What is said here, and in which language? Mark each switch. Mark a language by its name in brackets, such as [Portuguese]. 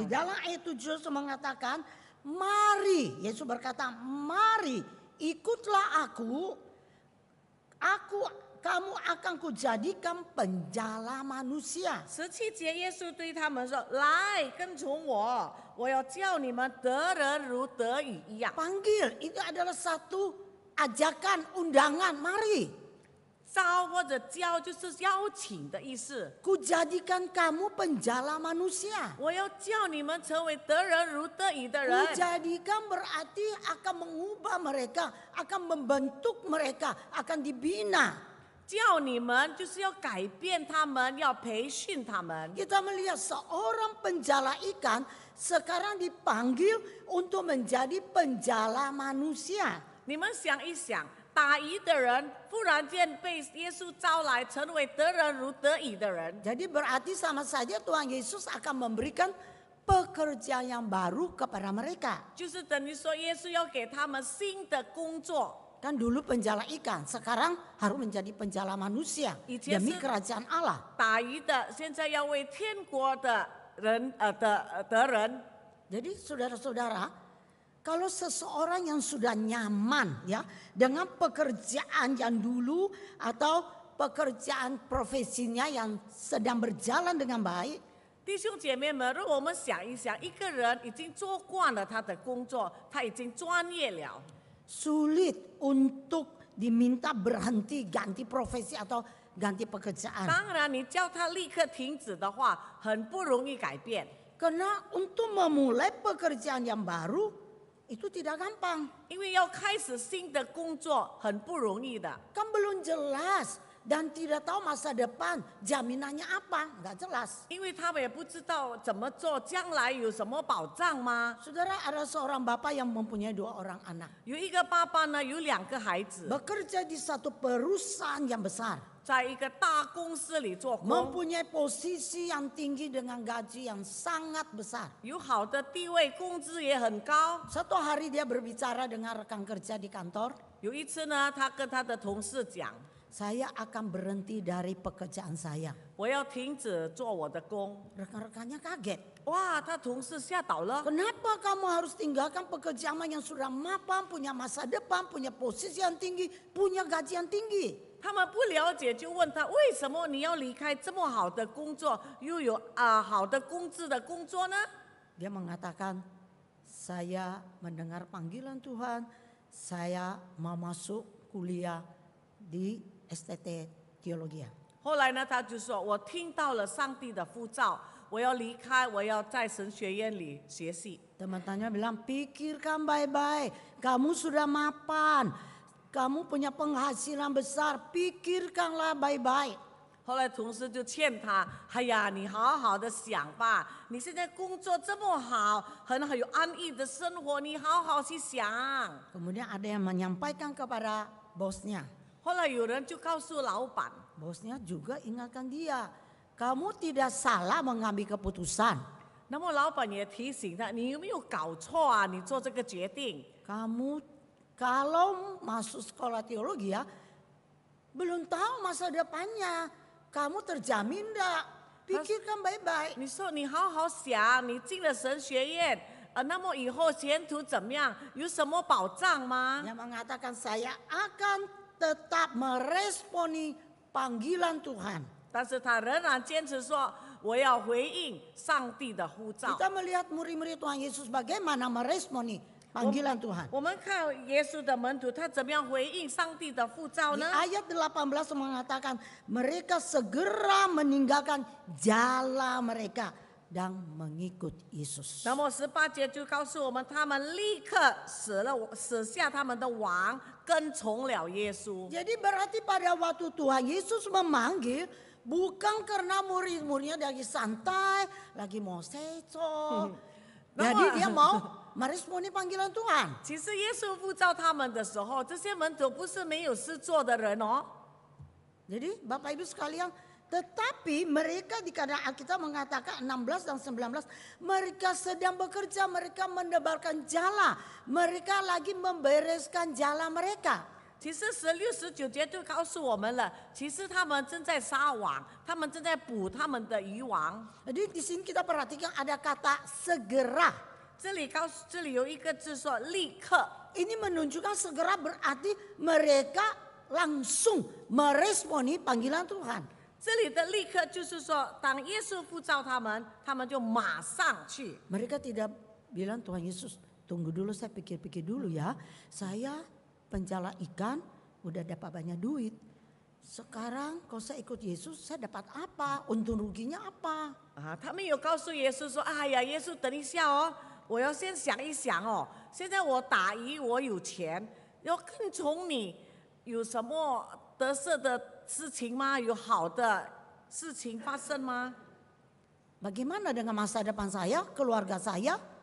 [Indonesian] Di [Chinese] 的。 [Indonesian] dalam ayat 7 Yesus mengatakan, mari, Yesus berkata, mari ikutlah aku, kamu akan kujadikan penjala manusia. [Chinese] 17节，耶稣对他们说：“来，跟从我，我要叫你们得人如得鱼一样。 [Indonesian] Panggil, itu adalah satu ajakan, undangan, mari. ” [Chinese] 招或者教就是邀请的意思。 [Indonesian] Kujadikan kamu penjala manusia. [Chinese] 我要叫你们成为得人如得鱼的人。 [Indonesian] Kujadikan berarti akan mengubah mereka, akan membentuk mereka, akan dibina. [Chinese] 叫你们就是要改变他们，要培训他们。 [Indonesian] Kita melihat seorang penjala ikan sekarang dipanggil untuk menjadi penjala manusia. [Chinese] 你们想一想，打鱼的人忽然间被耶稣招来，成为得人如得鱼的人， [Indonesian] Jadi berarti sama saja Tuhan Yesus akan memberikan pekerjaan yang baru kepada mereka. [Chinese] 就是等于说耶稣要给他们新的工作。 [Indonesian] Kan dulu penjala ikan, sekarang harus menjadi penjala manusia demi kerajaan Allah. [Chinese] 打鱼的现在要为天国的人得人。 [Indonesian] Jadi saudara-saudara, kalau seseorang yang sudah nyaman ya dengan pekerjaan yang dulu atau pekerjaan profesinya yang sedang berjalan dengan baik, [Chinese] 弟兄姐妹们，如果我们想一想，一个人已经做惯了他的工作，他已经专业了， [Indonesian] sulit untuk diminta berhenti ganti profesi atau ganti pekerjaan. [Chinese] 当然你叫他立刻停止的话，很不容易改变。 [Indonesian] Karena untuk memulai pekerjaan yang baru itu tidak gampang. [Chinese] 因为要开始新的工作很不容易的， [Indonesian] Kan belum jelas dan tidak tahu masa depan jaminannya apa, nggak jelas. [Chinese] 因为他们也不知道怎么做，将来有什么保障吗？ [Indonesian] Saudara, ada seorang bapak yang mempunyai 2 orang anak. [Chinese] 有一个爸爸呢，有2个孩子， [Indonesian] Bekerja di satu perusahaan yang besar. [Chinese] 在一个大公司里做工， [Indonesian] Mempunyai posisi yang tinggi dengan gaji yang sangat besar. [Chinese] 有好的地位，工资也很高。 [Indonesian] Satu hari dia berbicara dengan rekan kerja di kantor. [Chinese] 有一次呢，他跟他的同事讲 [Indonesian] Saya akan berhenti dari pekerjaan saya.：“ [Chinese] 我要停止做我的工。 [Indonesian] Rekan-rekannya kaget. ” [Chinese] 哇，他同事吓倒了。 [Indonesian] Kenapa kamu harus tinggalkan pekerjaan yang sudah mapan, punya masa depan, punya posisi yang tinggi, punya gaji yang tinggi? [Chinese] 他们不了解，就问他为什么你要离开这么好的工作，又有好的工资的工作呢？ [Indonesian] Dia mengatakan, saya mendengar panggilan Tuhan, saya mau masuk kuliah di STT Teologi. [Chinese] 后来呢，他就说：“我听到了上帝的呼召，我要离开，我要在神学院里学习。” [Indonesian] Teman-temannya bilang, pikirkan baik-baik, kamu sudah mapan, kamu punya penghasilan besar, pikirkanlah baik-baik. [Chinese] 后来同事就劝他：“哎呀，你好好的想吧，你现在工作这么好，很有安逸的生活，你好好去想。” [Indonesian] Kemudian ada yang menyampaikan kepada bosnya. [Chinese] 后来有人就告诉老板， [Indonesian] Bosnya juga ingatkan dia, kamu tidak salah mengambil keputusan. [Chinese] 那么老板也提醒他：“你有没有搞错啊？你做这个决定。” [Indonesian] Kamu kalau masuk sekolah teologi ya, belum tahu masa depannya. Kamu terjamin enggak? Pikirkan baik-baik. [Chinese] 你说你好好想，你进了神学院，那么以后前途怎么样？有什么保障吗？ [Indonesian] Yang mengatakan saya akan tetap meresponi panggilan Tuhan. [Chinese] 但是他仍然坚持说：“我要回应上帝的呼召。” [Indonesian] Kita melihat murid-murid Tuhan Yesus bagaimana meresponi panggilan Tuhan. [Chinese] 我们看耶稣的门徒，他怎么样回应上帝的呼召 [Indonesian] Di [Chinese] 呢？ [Indonesian] ayat 18 mengatakan mereka segera meninggalkan jalan mereka dan mengikut Yesus. [Chinese] 那么18节就告诉我们，他们立刻舍下他们的王，跟从了耶稣。 [Indonesian] Jadi berarti pada waktu Tuhan Yesus memanggil bukan karena murid-muridnya lagi santai, lagi mau seco. Jadi dia mau meresponi panggilan Tuhan. [Chinese] 其实耶稣呼召他们的时候，这些门徒不是没有事做的人哦。 [Indonesian] Jadi Bapak Ibu sekalian, tetapi mereka di kadang Alkitab mengatakan 16 dan 19, mereka sedang bekerja, mereka menebarkan jala, mereka lagi membereskan jala mereka. [Chinese] 其实16、19节就告诉我们了，其实他们正在撒网，他们正在捕他们的渔网。 [Indonesian] Jadi di sini kita perhatikan ada kata segera. [Chinese] 这里有一个字说立刻， [Indonesian] Ini menunjukkan segera berarti mereka langsung meresponi panggilan Tuhan. [Chinese] 这里的立刻就是说，当耶稣呼召他们，他们就马上去。 [Indonesian] Mereka tidak bilang Tuhan Yesus, tunggu dulu saya pikir-pikir dulu ya. Saya penjala ikan udah dapat banyak duit. Sekarang kalau saya ikut Yesus saya dapat apa? Untung ruginya apa? [Chinese] 啊，他们有告诉耶稣说：“哎呀，耶稣，等一下哦，我要先想一想哦。现在我打鱼，我有钱，要跟从你，有什么得瑟的事情吗？有好的事情发生吗？ [Indonesian] Bagaimana dengan masa depan saya, keluarga saya?